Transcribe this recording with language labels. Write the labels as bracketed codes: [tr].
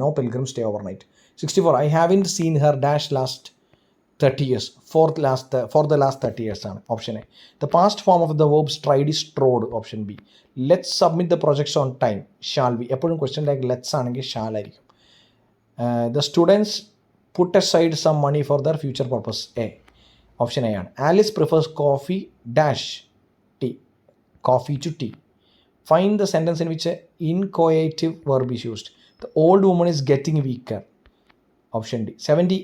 [en] No pilgrim stay overnight. 64. I haven't seen her dash last 30 years. For the last 30 years [ml] ആണ്. [en] Option A. The past form of the verb stride is strode. Option B. Let's submit the projects on time. Shall we. [ml] എപ്പോഴും question tag let's ആണെങ്കിൽ shall ആയിരിക്കും. [en] The students put aside some money for their future purpose. A. [ml] Option A ആണ്. [en] Alice prefers coffee dash tea. Coffee to tea. Find the sentence in which an incoative verb is used. The old woman is getting weaker. Option D. 70.